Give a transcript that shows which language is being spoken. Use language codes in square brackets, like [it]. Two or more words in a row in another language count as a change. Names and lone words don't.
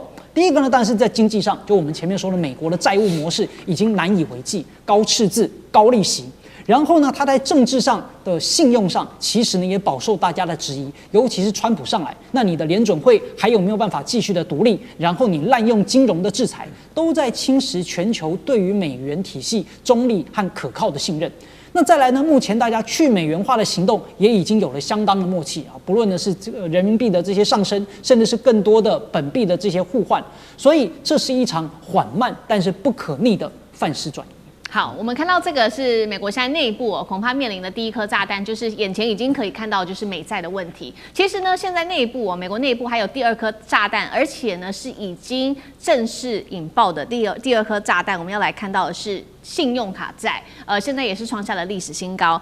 [zh] 第一個呢，當然是在經濟上，就我們前面說的，美國的債務模式已經難以為繼，高赤字、高利息。然後呢，它在政治上的信用上，其實呢也飽受大家的質疑，尤其是川普上來，那你的聯準會還有沒有辦法繼續的獨立？然後你濫用金融的制裁，都在侵蝕全球對於美元體系中立和可靠的信任。那再來呢？目前大家去美元化的行動也已經有了相当的默契啊，不論呢是人民幣的這些上升，甚至是更多的本幣的這些互換，所以這是一場緩慢但是不可逆的範式轉移。好，我們看到這個是美國現在內部恐怕面臨的第一顆炸彈，就是眼前已經可以看到就是美債的問題。其實呢，現在內部美國內部還有第二顆炸彈，而且呢是已經正式引爆的第二顆炸彈。我們要來看到的是信用卡債，現在也是創下了歷史新高。